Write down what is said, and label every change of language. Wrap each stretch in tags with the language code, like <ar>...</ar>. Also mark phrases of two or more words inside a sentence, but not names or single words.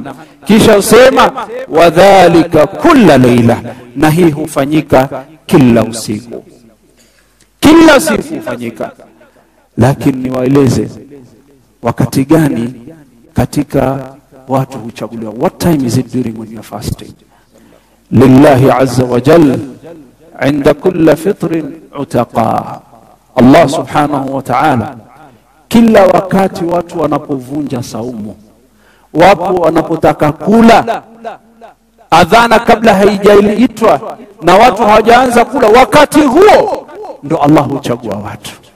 <sw>Kisha usema</sw> <ar>وذلك كل ليلة,</ar> <sw>na hii hufanyika kila usiku, kila siku hufanyika. Lakini niwaeleze wakati gani katika watu huchaguliwa.</sw> <en>What time is it during when you are fasting?</en> <ar>لله عز وجل عند كل فطر عتقاء.</ar> <sw>Allah</sw> <ar>سبحانه وتعالى,</ar> <sw>kila wakati watu wanapovunja saumu, wapo wanapotaka kula, adhana kabla haijaitwa na watu hawajaanza kula, wakati huo ndo Allah huchagua watu.</sw>